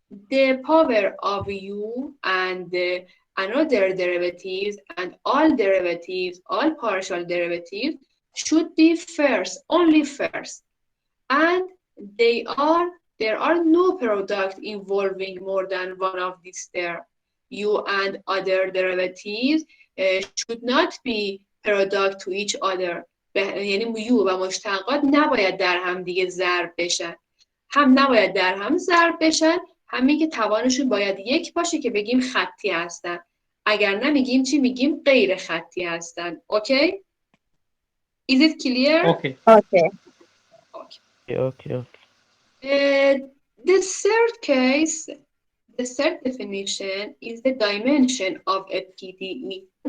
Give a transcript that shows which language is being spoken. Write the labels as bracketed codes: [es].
[en] The power of u and another derivatives and all derivatives, all partial derivatives should be first, only first. And there are no product involving more than one of these terms. U and other derivatives should not be product to each other. [fa] یعنی یو و مشتقات نباید در هم دیگه ضرب بشن. هم نباید در هم ضرب بشن، همین که توانشون باید 1 باشه که بگیم خطی هستن. اگر نمیگیم چی؟ میگیم غیر خطی هستن. [en] Okay? Is it clear? Okay. Okay. The third case, The third definition is the dimension of a PDE.